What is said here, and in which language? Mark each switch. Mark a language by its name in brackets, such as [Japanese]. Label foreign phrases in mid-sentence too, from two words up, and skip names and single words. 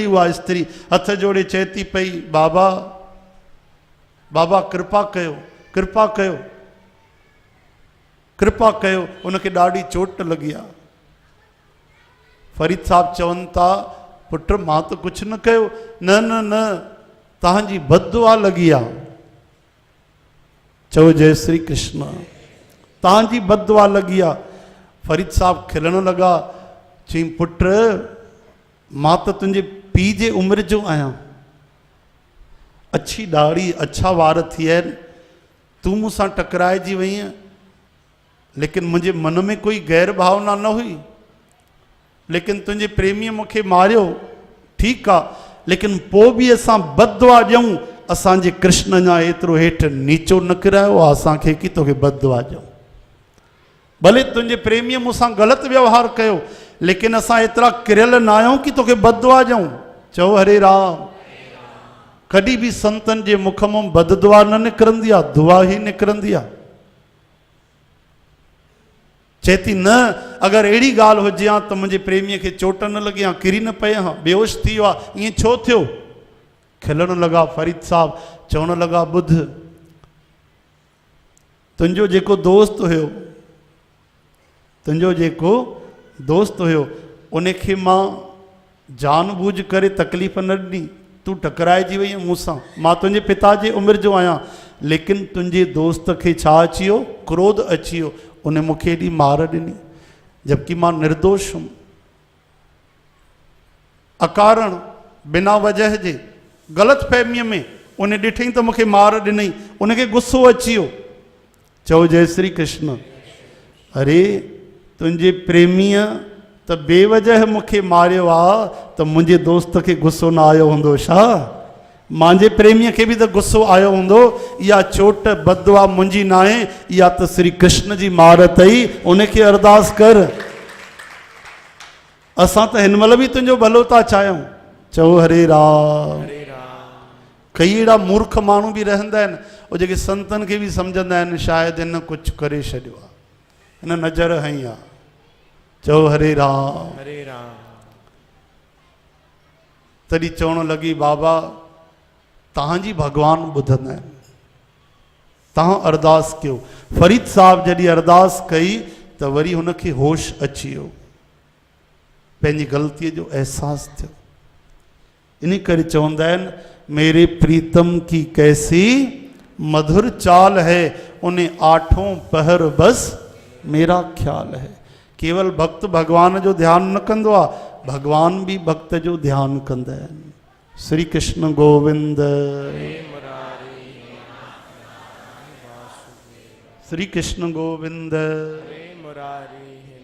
[Sindhi] उहा स्त्री हथ जोड़े चए थी पई, बाबा बाबा कृपा कयो, कृपा कयो, कृपा कयो। उनखे ॾाढी चोट लॻी आहे। फरीद साहब चवनि था, पुट मां त कुझु न कयो। न न न, तव्हांजी बददुआ लॻी आहे। चओ जय श्री कृष्ण। तव्हांजी बददुआ लॻी आहे। फरीद साहब खिलण लॻा, चई पुट मां त तुंहिंजे पीउ जे उमिरि जो आहियां, अछी ॾाढ़ी अछा वार थी आहिनि, तूं मूंसां टकराइजी वईं, लेकिन मुंहिंजे मन में कोई गैर भावना न हुई। लेकिन तुंहिंजे प्रेमीअ मूंखे मारियो, ठीकु आहे, लेकिन पोइ बि असां बददुआ ॾियूं। असांजे कृष्ण अञा एतिरो हेठि नीचो न किरायो आहे असांखे कि तोखे बददुआ ॾियूं। भले तुंहिंजे प्रेमीअ मूंसां ग़लति व्यवहार कयो, लेकिन असां एतिरा किरियल न आहियूं कि तोखे बददुआ ॾियूं। चओ हरे राम। कॾहिं बि संतनि जे मुख मां बददुआ न निकिरंदी आहे, दुआ ई निकिरंदी आहे। चए थी न, अगरि अहिड़ी ॻाल्हि हुजे हा त मुंहिंजे प्रेमीअ खे चोट न लॻी हा, किरी न पए हा, बेहोश थी वियो आहे, ईअं छो थियो? खिलण लॻा फरीद साहब, चवण लॻा ॿुध, तुंहिंजो जेको दोस्त हुयो, तुंहिंजो जेको दोस्त हुयो, उनखे मां जानबूझ करे तकलीफ़ न ॾिनी। तूं टकराइजी वई मूंसां, मां तुंहिंजे पिता जे उमिरि जो आहियां, लेकिन तुंहिंजे दोस्त खे छा अची वियो? क्रोध अची वियो। उन मूंखे एॾी मार ॾिनी, जबकि मां निर्दोष हुउमि। अकारण बिना वजह जे ग़लति फहमीअ में उन ॾिठई त मूंखे मार ॾिनई, उनखे गुस्सो अची वियो। चओ जय श्री कृष्ण। अरे तुंहिंजे प्रेमीअ त बेवजह मूंखे मारियो आहे, त मुंहिंजे दोस्त खे गुस्सो न आयो हूंदो छा? मुंहिंजे प्रेमीअ खे बि त गुस्सो आयो हूंदो। इहा चोट बददुआ मुंहिंजी न आहे, इहा त श्री कृष्ण जी मार अथई, उनखे अरदास कर। असां त हिन महिल बि तुंहिंजो भलो था चाहियूं। चओ हरे राम। कई अहिड़ा मूर्ख माण्हू बि रहंदा आहिनि, उहे जेके संतनि खे बि सम्झंदा आहिनि शायदि हिन कुझु करे छॾियो आहे, हिन नज़र हई आहे। चओ हरे राम। हरे राम। तॾहिं चवणु लॻी, बाबा तव्हांजी भॻवान ॿुधंदा आहिनि, तव्हां अरदास कयो। फरीद साहब जॾहिं अरदास कई त वरी हुनखे होश अची वियो, पंहिंजी ग़लतीअ जो अहसासु थियो। इन करे चवंदा आहिनि, [Hindi] मेरे प्रीतम की कैसी मधुर चाल है, उन्हें आठों पहर बस मेरा ख्याल है। [Sindhi] केवल भक्त भगवान जो ध्यानु न कंदो आहे, भगवान भी भक्त जो ध्यानु कंदा आहिनि। श्री कृष्ण गोविंद, श्री कृष्ण गोविंद।